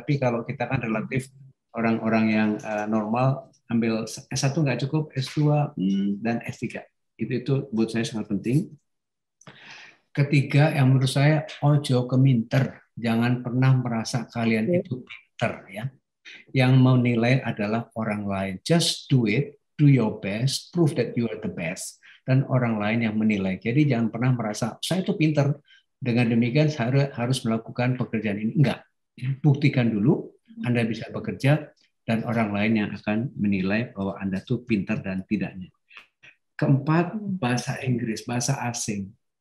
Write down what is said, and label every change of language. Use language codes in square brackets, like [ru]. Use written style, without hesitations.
[id] Tapi kalau kita kan relatif orang-orang yang normal, ambil S1 nggak cukup, S2 dan S3. Itu buat saya sangat penting. Ketiga, yang menurut saya, [jv] ojo keminter. [id] Jangan pernah merasa kalian itu pinter ya. Yang mau nilai adalah orang lain. [en] Just do it, do your best, prove that you are the best. [id] Dan orang lain yang menilai. Jadi jangan pernah merasa, saya itu pinter. Dengan demikian saya harus melakukan pekerjaan ini. Enggak. Buktikan dulu, Anda bisa bekerja, dan orang lain yang akan menilai bahwa Anda tuh pintar dan tidaknya. Keempat, bahasa Inggris, bahasa asing.